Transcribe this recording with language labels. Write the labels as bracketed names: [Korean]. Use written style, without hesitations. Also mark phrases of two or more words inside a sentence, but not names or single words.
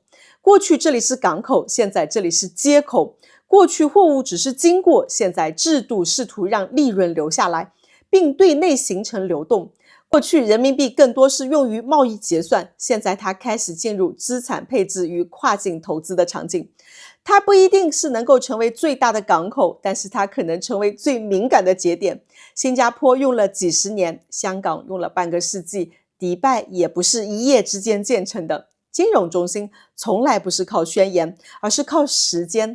[Chinese] 過去這裡是港口，現在這裡是街口。過去貨物只是經過，現在制度試圖讓利潤留下來，並對內形成流動。過去人民幣更多是用於貿易結算，現在它開始進入資產配置與跨境投資的場景。它不一定是能夠成為最大的港口，但是它可能成為最敏感的節點。新加坡用了幾十年，香港用了半個世紀，迪拜也不是一夜之間建成的。金融中心從來不是靠宣言，而是靠時間。